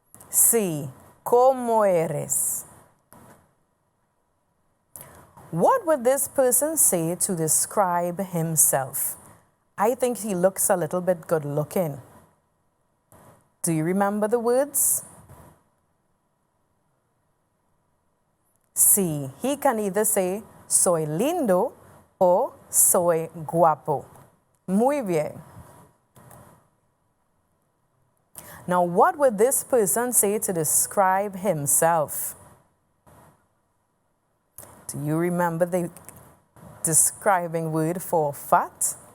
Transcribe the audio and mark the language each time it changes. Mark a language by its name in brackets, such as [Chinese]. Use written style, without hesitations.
[Spanish] Sí, ¿cómo eres? [English] What would this person say to describe himself? I think he looks a little bit good looking. Do you remember the words? Sí, he can either say [Spanish] soy lindo [English] or [Spanish] soy guapo. Muy bien. [English] Now, what would this person say to describe himself? Do you remember the describing word for fat?